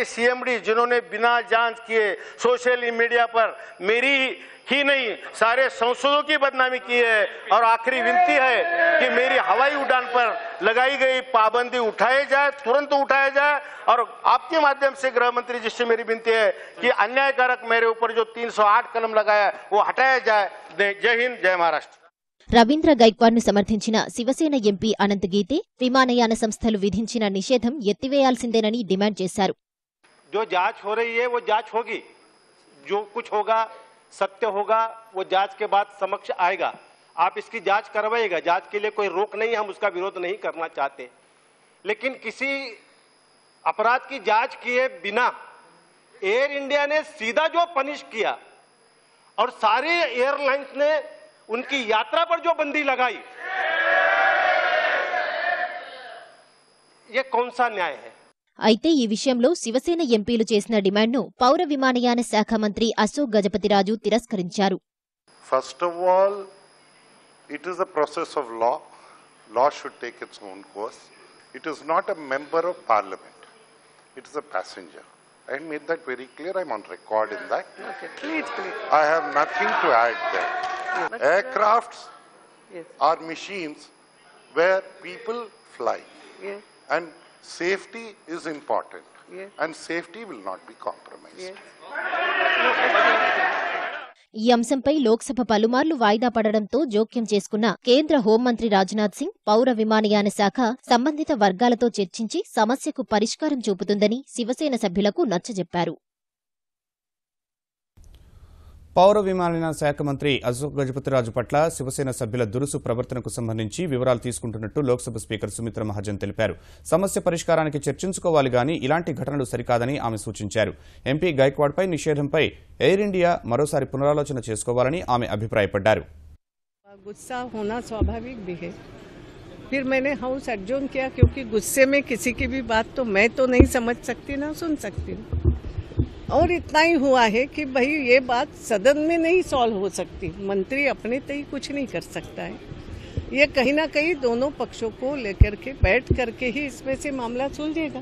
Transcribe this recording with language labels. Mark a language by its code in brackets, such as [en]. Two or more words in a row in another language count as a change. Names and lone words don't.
[hi] सीएमडी जिन्होंने बिना जांच किए [en] social media [hi] पर मेरी ही नहीं सारे सांसदों की बदनामी की है और आखिरी विनती है कि मेरी हवाई उड़ान पर लगाई गई पाबंदी उठाए जाए तुरंत उठाया जाए और आपके माध्यम से गृह मंत्री जी से मेरी विनती है कि अन्यायकारक मेरे ऊपर जो 308 कलम लगाया वो हटाया जाए जय हिंद जय महाराष्ट्र [te] రవీంద్ర గైక్వాడ్ను సమర్థించిన శివసేన ఎంపీ అనంత్ గీతే విమానయాన సంస్థలు విధించిన నిషేధం ఎత్తివేయాల్సిందేనని డిమాండ్ చేశారు [hi] जो जांच हो रही है वो जांच होगी जो कुछ होगा सत्य होगा वो जांच के बाद समक्ष आएगा आप इसकी जांच करवाइएगा जांच के लिए कोई रोक नहीं हम उसका विरोध नहीं करना चाहते लेकिन किसी अपराध की जांच किए बिना एयर इंडिया ने सीधा जो पनिश किया और सारी एयरलाइंस ने उनकी यात्रा पर जो बंदी लगाई ये कौन सा न्याय है [te] అయితే ఈ విషయంలో శివసేన ఎంపీలు చేసిన డిమాండ్ను పౌర విమానయాన శాఖ మంత్రి అశోక్ గజపతిరాజు తిరస్కరించారు [en] first of all it is the process of law law should take its own course. It is not a member of parliament. It is a passenger. I made that very clear. I'm on record in that. Okay, please. I have nothing to add there. But, Aircrafts yes. are machines where people fly. Yes. And safety is important. Yes. And safety will not be compromised. Yes. [te] ఈ అంశంపై లోక్సభ పలుమార్లు వాయిదా పడడంతో జోక్యం చేసుకున్న కేంద్ర హోంమంత్రి రాజ్నాథ్ సింగ్ పౌర విమానయాన శాఖ సంబంధిత వర్గాలతో చర్చించి సమస్యకు పరిష్కారం చూపుతుందని శివసేన సభ్యులకు నచ్చజెప్పారు. పౌర విమానయాన శాఖ మంత్రి అశోక్ గజపతిరాజు పట్ల శివసేన సభ్యుల దురుసు ప్రవర్తనకు సంబంధించి వివరాలు తీసుకుంటున్నట్టు లోక్సభ స్పీకర్ సుమిత్రా మహాజన్ తెలిపారు. సమస్య పరిష్కారానికి చర్చించుకోవాలి గాని ఇలాంటి ఘటనలు సరికాదని ఆమె సూచించారు. ఎంపీ గైక్వాడ్పై నిషేధంపై ఎయిర్ ఇండియా మరోసారి పునరాలోచన చేసుకోవాలని ఆమె అభిప్రాయపడ్డారు. [hi] गुस्सा होना स्वाभाविक भी है. फिर मैंने [en] house adjourn [hi] किया क्योंकि गुस्से में किसी की भी बात तो मैं तो नहीं समझ सकती ना सुन सकती. और इतना ही हुआ है कि भाई ये बात सदन में नहीं सॉल्व हो सकती. मंत्री अपने तय कुछ नहीं कर सकता है. ये कहीं ना कहीं दोनों पक्षों को लेकर के बैठ करके ही इसमें से मामला सुलझेगा.